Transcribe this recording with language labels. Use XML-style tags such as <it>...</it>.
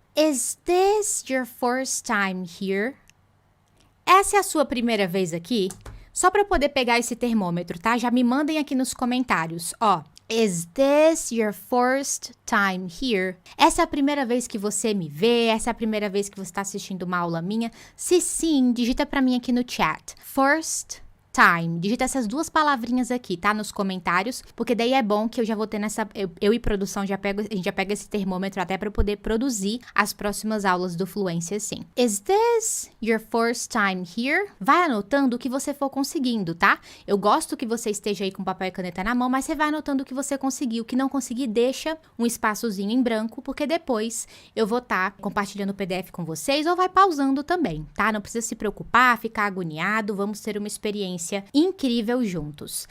<en>Is this your first time here?</en> <pt>Essa é a sua primeira vez aqui? Só para poder pegar esse termômetro, tá? Já me mandem aqui nos comentários, ó.</pt> <en>Is this your first time here?</en> <pt>Essa é a primeira vez que você me vê? Essa é a primeira vez que você está assistindo uma aula minha? Se sim, digita para mim aqui no chat.</pt> <en>First time.</en> <pt>Digita essas duas palavrinhas aqui, tá? Nos comentários, porque daí é bom que eu já vou ter eu e produção a gente já pega esse termômetro até para eu poder produzir as próximas aulas do Fluência Sim.</pt> <en>Is this your first time here?</en> <pt>Vai anotando o que você for conseguindo, tá? Eu gosto que você esteja aí com papel e caneta na mão, mas você vai anotando o que você conseguiu. O que não conseguir, deixa um espaçozinho em branco, porque depois eu vou estar compartilhando o PDF com vocês, ou vai pausando também, tá? Não precisa se preocupar, ficar agoniado, vamos ter uma experiência incrível juntos.</pt>